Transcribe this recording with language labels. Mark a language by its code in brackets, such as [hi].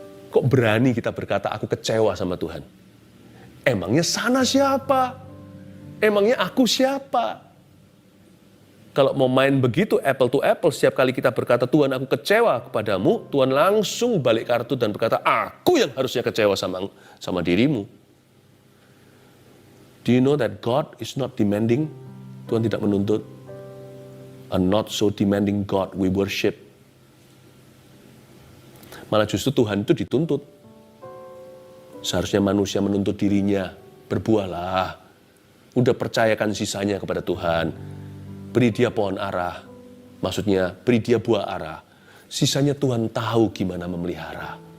[id] Kok berani kita berkata, aku kecewa sama Tuhan? Emangnya sana siapa? Emangnya aku siapa? Kalau mau main begitu, [en] apple to apple, [id] setiap kali kita berkata, Tuhan aku kecewa kepadamu, Tuhan langsung balik kartu dan berkata, aku yang harusnya kecewa sama dirimu. [en] Do you know that God is not demanding? [id] Tuhan tidak menuntut. [en] A not so demanding God we worship. [id] Malah justru Tuhan itu dituntut. Seharusnya manusia menuntut dirinya, berbuahlah. Udah percayakan sisanya kepada Tuhan. Beri dia pohon ara. Maksudnya beri dia buah ara. Sisanya Tuhan tahu gimana memelihara.